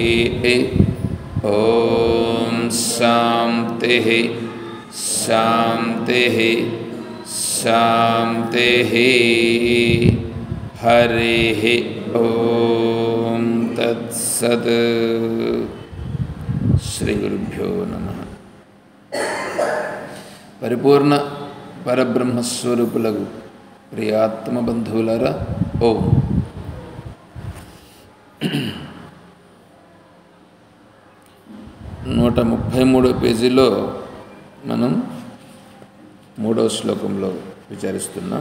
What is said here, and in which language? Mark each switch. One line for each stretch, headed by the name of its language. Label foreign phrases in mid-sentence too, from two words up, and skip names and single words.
Sanskrit: ॐ शान्तिः शान्तिः शान्तिः। हरिः ॐ तत्सत्। श्रीगुरुभ्यो नमः।
Telugu: పరిపూర్ణ పరబ్రహ్మస్వరూపులకు ప్రియాత్మ బంధువులారా, ఓం. 133వ పేజీలో మనం 3వ శ్లోకంలో విచారిస్తున్నాం.